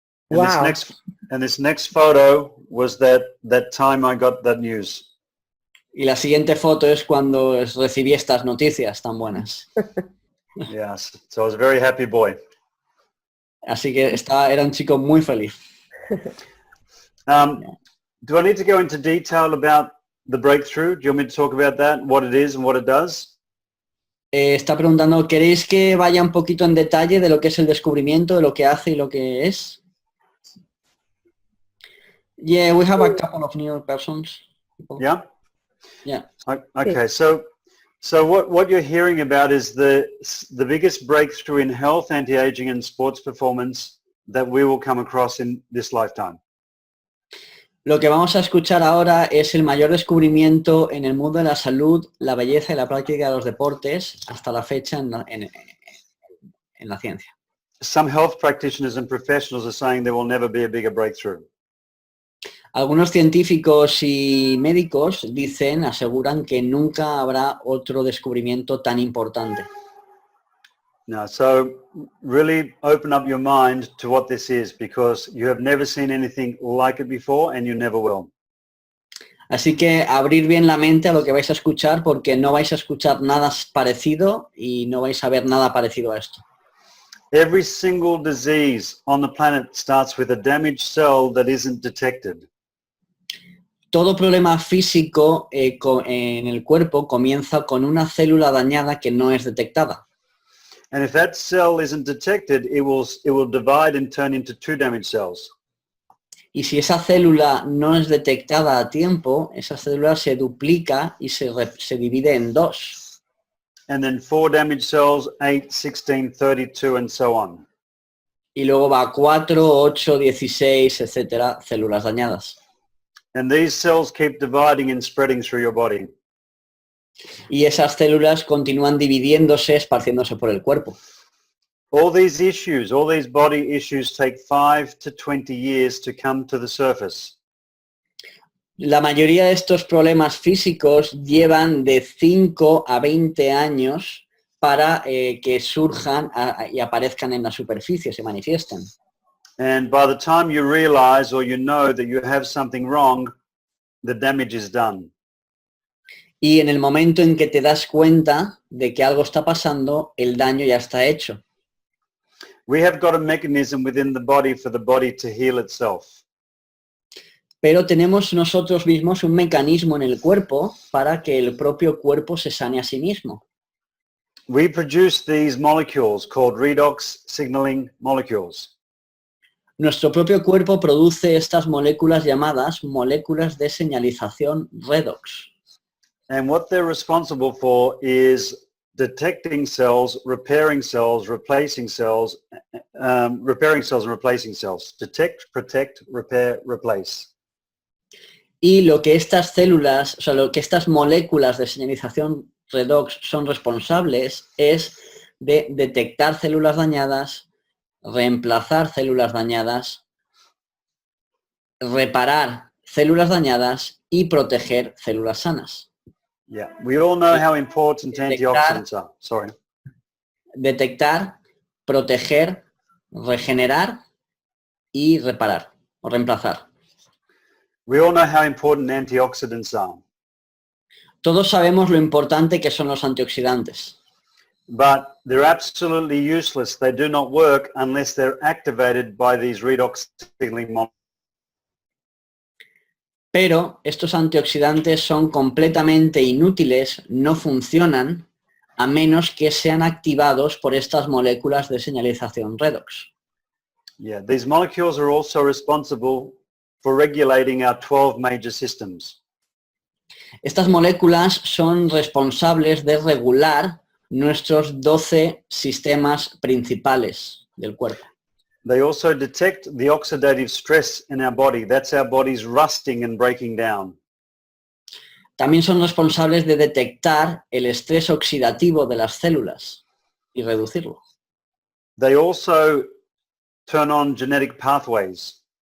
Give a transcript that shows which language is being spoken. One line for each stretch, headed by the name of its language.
English: And this next photo was that time I got that news.
Spanish: Y la siguiente foto es cuando recibí estas noticias tan buenas.
English: Yes, so I was a very happy boy.
Spanish: Así que era un chico muy feliz.
English: Do I need to go into detail about the breakthrough? Do you want me to talk about that, what it is and what it does?
Spanish: Está preguntando, ¿queréis que vaya un poquito en detalle de lo que es el descubrimiento, de lo que hace y lo que es?
English: Yeah, we have a couple of new persons. Yeah? Yeah. Okay, so what you're hearing about is the biggest breakthrough in health, anti-aging and sports performance that we will come across in this lifetime.
Spanish: Lo que vamos a escuchar ahora es el mayor descubrimiento en el mundo de la salud, la belleza y la práctica de los deportes hasta la fecha en la ciencia.
English: Some health practitioners and professionals are saying there will never be a bigger breakthrough.
Spanish: Algunos científicos y médicos aseguran que nunca habrá otro descubrimiento tan importante.
English: No, so really open up your mind to what this is, because you have never seen anything like it before and you never will.
Spanish: Así que abrir bien la mente a lo que vais a escuchar, porque no vais a escuchar nada parecido y no vais a ver nada parecido a esto.
English: Every single disease on the planet starts with a damaged cell that isn't detected.
Spanish: Todo problema físico en el cuerpo comienza con una célula dañada que no es detectada.
English: And if that cell isn't detected, it will divide and turn into two damaged cells.
Spanish: Y si esa célula no es detectada a tiempo, esa célula se duplica y se divide en dos.
English: And then 4 damaged cells, 8, 16, 32, and so on.
Spanish: Y luego va 4, 8, 16, etcétera, células dañadas.
English: And these cells keep dividing and spreading through your body.
Spanish: Y esas células continúan dividiéndose, esparciéndose por el cuerpo.
English: All these issues, all these body issues take 5 to 20 years to come to the surface.
Spanish: La mayoría de estos problemas físicos llevan de 5 a 20 años para que surjan y aparezcan en la superficie, se manifiesten.
English: And by the time you realize or you know that you have something wrong, the damage is done.
Spanish: Y en el momento en que te das cuenta de que algo está pasando, el daño ya está hecho.
English: We have got a mechanism within the body for the body to heal itself.
Spanish: Pero tenemos nosotros mismos un mecanismo en el cuerpo para que el propio cuerpo se sane a sí mismo.
English: We produce these molecules called redox signaling molecules.
Spanish: Nuestro propio cuerpo produce estas moléculas llamadas moléculas de señalización Redox.
English: And what they're responsible for is detecting cells, repairing cells, replacing cells, repairing cells and replacing cells. Detect, protect, repair, replace.
Spanish: Y lo que estas células, o sea, lo que estas moléculas de señalización Redox son responsables es de detectar células dañadas, reemplazar células dañadas, reparar células dañadas y proteger células sanas.
English: Yeah, we all know how important antioxidants are. Sorry.
Spanish: Detectar, proteger, regenerar y reparar o reemplazar.
English: We all know how important antioxidants are.
Spanish: Todos sabemos lo importante que son los antioxidantes.
English: But they're absolutely useless. They do not work unless they're activated by these redox signaling molecules.
Spanish: Pero estos antioxidantes son completamente inútiles, no funcionan, a menos que sean activados por estas moléculas de señalización Redox.
English: Yeah, these molecules are also responsible for regulating our 12 major systems.
Spanish: Estas moléculas son responsables de regular nuestros 12 sistemas principales del cuerpo.
English: They also detect the oxidative stress in our body. That's our bodies rusting and breaking down.
Spanish: También son responsables de detectar el estrés oxidativo de las células y reducirlo.
English: They also turn on genetic pathways.